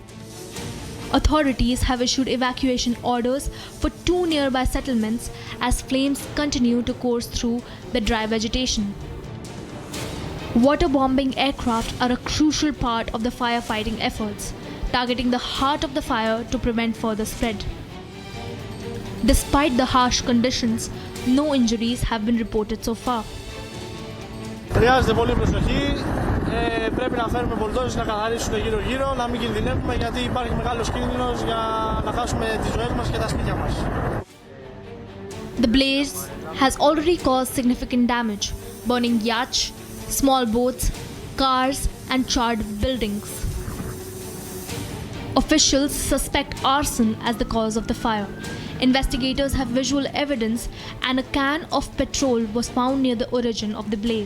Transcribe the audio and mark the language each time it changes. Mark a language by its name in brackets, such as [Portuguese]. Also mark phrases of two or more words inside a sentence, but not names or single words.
[English] Authorities have issued evacuation orders for 2 nearby settlements as flames continue to course through the dry vegetation. Water-bombing aircraft are a crucial part of the firefighting efforts, targeting the heart of the fire to prevent further spread. Despite the harsh conditions, no injuries have been reported so far. [Greek] Χρειάζεται πολύ προσοχή. Πρέπει να φέρουμε βολτόζες να καθαρίσουν γύρω-γύρω, να μην κινδυνεύουμε, γιατί υπάρχει μεγάλος κίνδυνος για να χάσουμε τις ζωές μας και τα σπίτια μας. [English] The blaze has already caused significant damage, burning yachts, small boats, cars, and charred buildings. Officials suspect arson as the cause of the fire. Investigators have visual evidence, and a can of petrol was found near the origin of the blaze.